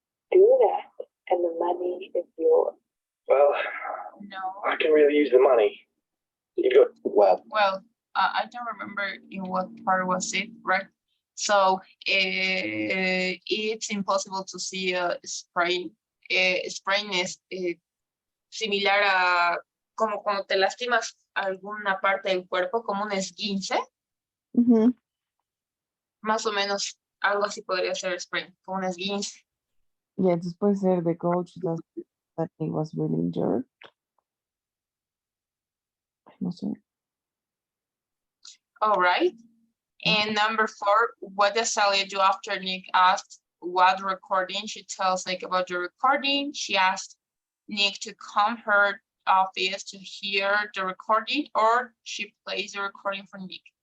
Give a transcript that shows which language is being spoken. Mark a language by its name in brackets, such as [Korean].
[English] Do that, and the money is yours. Well, No. I can really use the money. You got Well, I don't remember in what part was it, right? So it's impossible to see a sprain. [Spanish] Sprain es similar a como cuando te lastimas alguna parte del cuerpo, como un esguince. Más o menos algo así podría ser sprain, como un esguince. [English] Yeah, [Spanish] después ser [English] the coach that he was really injured. [Spanish] No sé. [English] All right. And number 4, what does Sally do after Nick asked what recording? She tells Nick about the recording. She asked Nick to come her office to hear the recording, or she plays the recording for Nick.